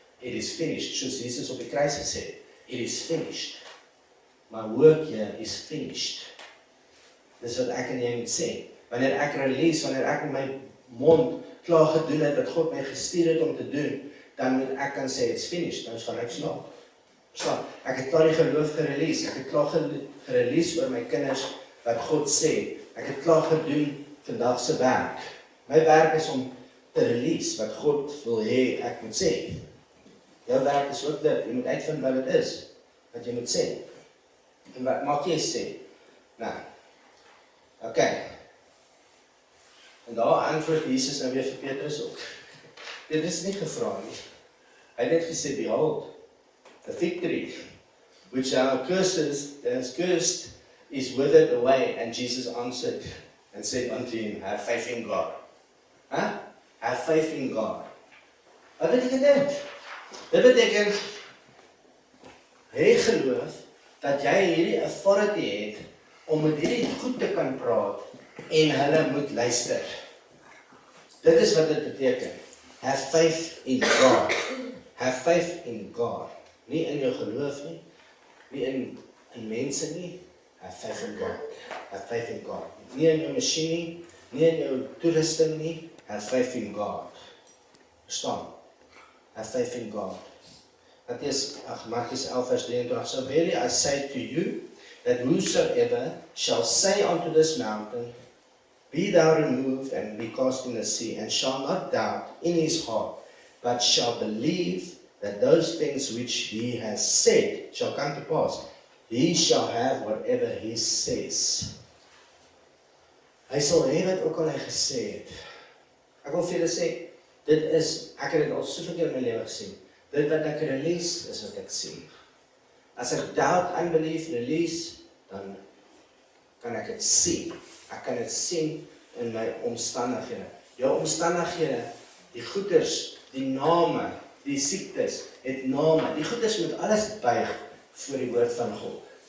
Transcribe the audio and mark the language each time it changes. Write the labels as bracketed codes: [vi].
[en] It is finished, [af] soos Jesus op die kruis gesê, [en] it is finished. My work here is finished. [af] Dis wat ek en jy moet sê. Wanneer ek release, wanneer ek met my mond klaar gedoen het, wat God my gestuur het om te doen, dan moet ek kan sê, [en] it's finished, [af] nou gaan ek slaap. Ek het klaar die geloof gerelease, ek het klaar gerelease oor my kinders, wat God sê, ek het klaar gedoen vandag se werk. My werk is om te release, wat God wil hê ek moet sê. Jou werk is ook dit, jy moet uitvind wat het is, wat jy moet sê. En wat maak jy sê? Nou, okay. En daar antwoord Jesus nou weer vir Petrus ook. Dit is nie gevra nie. Hy het net gesê, [en] behold, the fig tree, which our cursed is withered away, and Jesus answered and said unto him, have faith in God. Have faith in God. [af] Wat beteken dit? Dit beteken, hy geloof, dat jy hierdie authority het, om met hierdie goed te kan praat, en hulle moet luister. Dit is wat dit beteken. [en] Have faith in God. Have faith in God. [af] Nie in jou geloof nie, nie in mense nie. [en] Have faith in God. Have faith in God. [af] Nie in jou masjien nie, nie in jou toerusting nie. [en] Have faith in God. [af] Verstaan? Have faith in God. Markus 11 vers 23. [en] So verily I say to you, that whosoever shall say unto this mountain, be thou removed and be cast in the sea, and shall not doubt in his heart, but shall believe that those things which he has said shall come to pass, he shall have whatever he says. [af] Hy sal hê wat ook al hy gesê het. Ek wil vir julle sê, dit is, ek het dit al soveel keer in my lewe gesien, dit wat ek release, is wat ek sien. As ek doubt, unbelief, release, dan kan ek dit sien. Ek kan dit sien in my omstandighede. Jou omstandighede, die goeders, die name, die siektes, het name. Die goeders moet alles buig voor die woord van God.